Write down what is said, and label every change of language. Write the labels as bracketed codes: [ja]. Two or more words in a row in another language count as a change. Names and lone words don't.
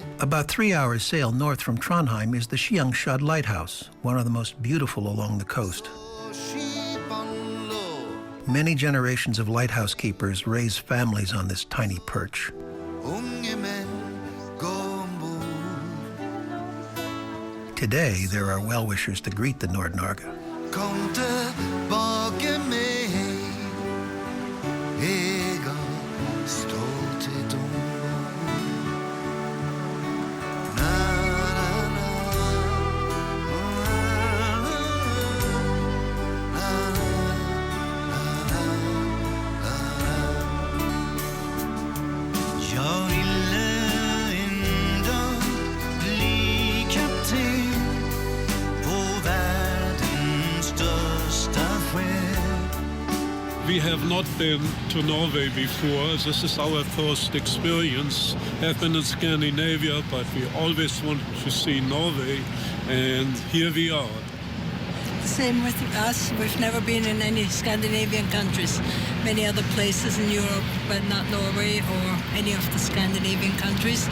[en] About 3 hours sail north from Trondheim is the Skiangshad Lighthouse, one of the most beautiful along the coast. [no] Skipene lå. [en] Many generations of lighthouse keepers raise families on this tiny perch. [no] Unge menn gå ombord. [en] Today, there are well-wishers to greet the Nord-Norge. [no] Kom tilbake med jeg har stolthet ombord. Na, na, na, na, na, [sv] jag ville en dag bli kapten på världens största skepp. [en] We have not been to Norway before. This is our first experience. Have been in Scandinavia, but we always wanted to see Norway, and here we are. Same with us. We've never been in any Scandinavian countries. Many other places in Europe, but not Norway or any of the Scandinavian countries.